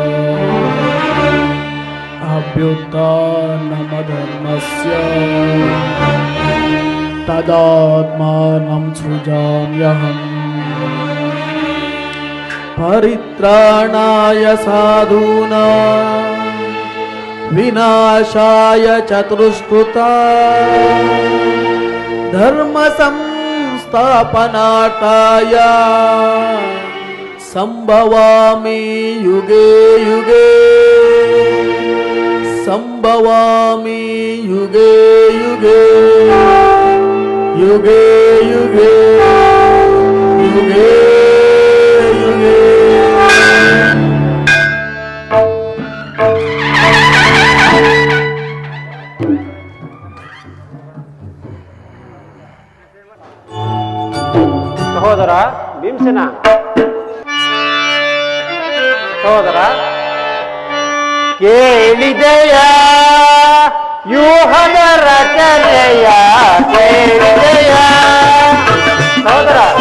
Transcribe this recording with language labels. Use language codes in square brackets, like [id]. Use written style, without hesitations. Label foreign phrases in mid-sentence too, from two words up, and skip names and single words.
[sa] ಅಭ್ಯುತ್ಥಾನಮಧರ್ಮಸ್ಯ ತದಾತ್ಮಾನಂ ಸೃಜಾಮ್ಯಹಂ ಪರಿತ್ರಾಣಾಯ ಸಾಧೂನಾಂ ವಿನಾಶಾಯ ಚತುಷ್ಕೃತಾ ಧರ್ಮ ಸಂಸ್ಥಾಪನಾರ್ಥಾಯ ಸಂಭವಾಮಿ ಯುಗೆ ಯುಗೆ ಸಂಭವಾಮಿ ಯುಗೆ ಯುಗೆ ಯುಗೆ ಯುಗೆ ಯುಗೆ ಯುಗೆ. [kn] ಸಹೋದರ ಭೀಮಸೇನ, ಸಹೋದರ ಕೇಳಿದೆಯ ವ್ಯೂಹದ ರಚನೆಯ ಕೇಳಿದೆಯ ಸಹೋದರ